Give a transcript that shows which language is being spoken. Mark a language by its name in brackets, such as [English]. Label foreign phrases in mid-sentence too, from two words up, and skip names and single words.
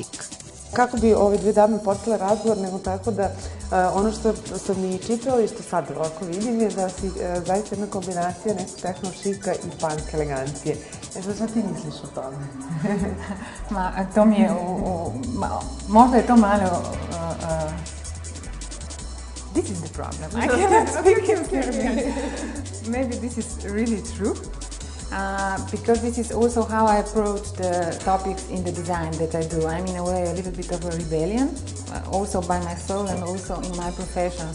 [Serbian] Kako bi ove dve dame postale razgovor, nego tako da ono što sam i čitala i što sad ovako vidim je da si zaista jedna kombinacija nešto tehno šika i punk elegancije. Šta ti misliš o tome? To mi je, možda je to malo... [English] This is the problem. I cannot speak in Serbian. Maybe this is really true. Because this is also how I approach the topics in the design that I do. I'm in a way a little bit of a rebellion, also by my soul and also in my profession.